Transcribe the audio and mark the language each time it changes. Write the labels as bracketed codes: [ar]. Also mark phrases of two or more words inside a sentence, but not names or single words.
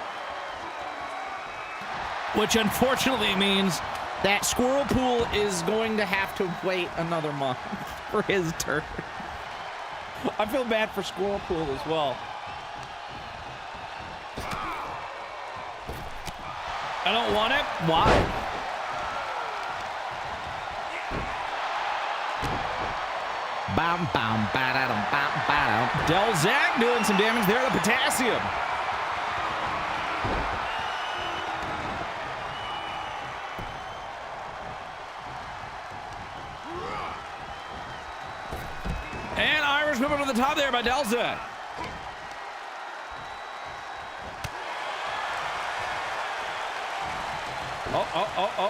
[en] Which unfortunately means that Squirrel Pool is going to have to wait another month for his turn. I feel bad for Squirrel Pool as well. I don't want it. Why? Bam, bam, ba-da-dum, bam, ba-dum. Delzac doing some damage there to Potassium. And Irish whip up to the top there by Delzac. Oh.